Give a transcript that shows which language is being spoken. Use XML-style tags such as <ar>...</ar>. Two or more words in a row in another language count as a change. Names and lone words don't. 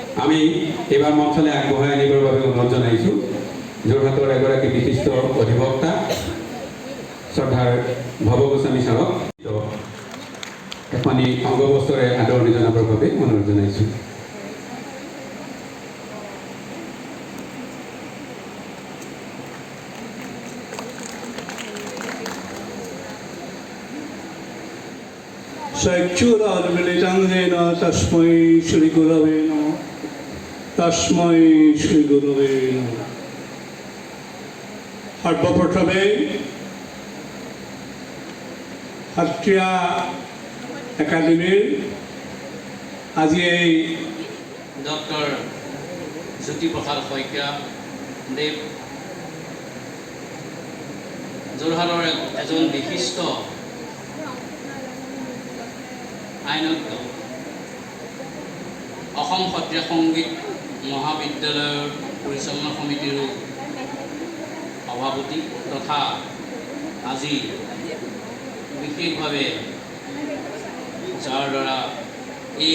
<as>আমি এইবাৰ মঞ্চলৈ আগবঢ়াই আনিবৰ বাবে অনুৰোধ জনাইছোঁ যোৰহাটৰ এগৰাকী বিশিষ্ট অধিবক্তা শ্ৰদ্ধাৰ ভৱ গোস্বামী ছাৰক এখনি অংগবস্ত্ৰৰে আদৰণি জনাবৰ বাবে অনুৰোধ জনাইছোঁ।</as> <sa>सच्युताद्मिलितं येन तस्मै श्रीगुरवे नमः तस्मै श्रीगुरवे नमः।</sa> <as>সর্বপ্রথমে সত্ৰীয়া একাডেমীৰ আজি এই ডক্টৰ জ্যোতিপ্ৰসাদ শইকীয়া দেৱ যোৰহাটৰ এজন বিশিষ্ট আইনজ্ঞ, অসম সত্ৰীয়া সংগীত মহাবিদ্যালয়ৰ পৰিচালনা সমিতিৰো সভাপতি তথা আজি বিশেষভাৱে যাৰ দ্বাৰা এই</as>